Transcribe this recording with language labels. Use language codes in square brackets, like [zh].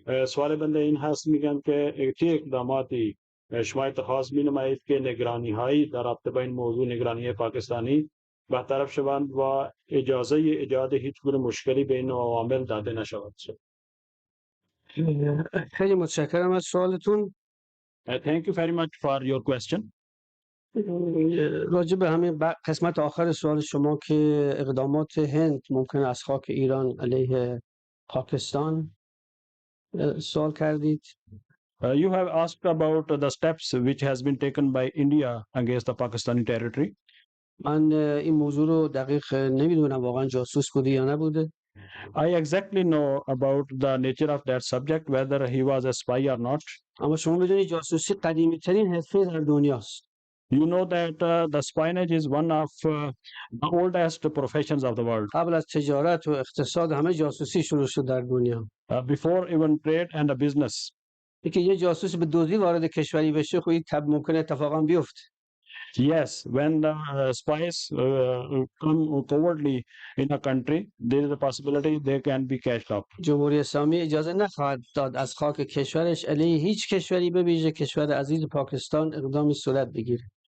[fa] سوال بنده این هست میگن که چه اقداماتی شما اتخاذ مینمایید که نگرانی هایی در رابطه با این موضوع نگرانی پاکستانی برطرف شوند و اجازه ایجاد هیچ گونه مشکلی بین عوامل داده نشود. خیلی متشکرم از سوالتون. [en] Thank you very much for your question. [fa] راجع به همین قسمت آخر سوال شما که اقدامات هند ممکن از خاک ایران علیه پاکستان سوال کردید. [en] You have asked about the steps which has been taken by India against the Pakistani territory. [fa] من این موضوع رو دقیق نمیدونم واقعا جاسوس بوده یا نبوده. [en] I exactly know about the nature of that subject, whether he was a spy or not. [fa] اما شما بدونید جاسوسی قدیمی ترین حرفه در دنیاست. [en] You know that the spionage is one of the oldest professions of the world. [fa] قبل از تجارت و اقتصاد همه جاسوسی شروع شد در دنیا. [en] Before even trade and the business. [fa] اینکه یه جاسوس به دزدی وارد کشوری بشه خب این ممکنه اتفاقا بیفته. [en] Yes, when the spies come cowardly in a country, there is a possibility they can be catched up. [fa] جمهوری اسلامی اجازه نخواهد داد از خاک کشورش علیه هیچ کشوری به ویژه کشور عزیز پاکستان اقدامی صورت بگیره.